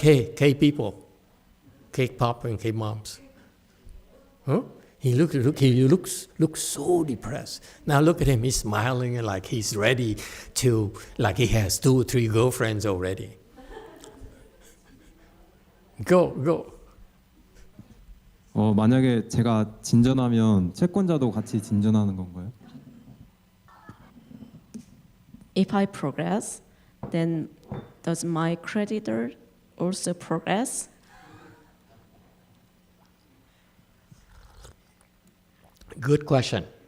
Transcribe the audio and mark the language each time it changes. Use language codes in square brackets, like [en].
[en] Hey, K-people, K-pop and K-moms. Huh? He looks so depressed. Now look at him, he's smiling like he's ready to, like he has 2 or 3 girlfriends already. Go. [ko] 만약에 제가 진전하면 채권자도 같이 진전하는 건가요? [en] If I progress, then does my creditor also progress? Good question.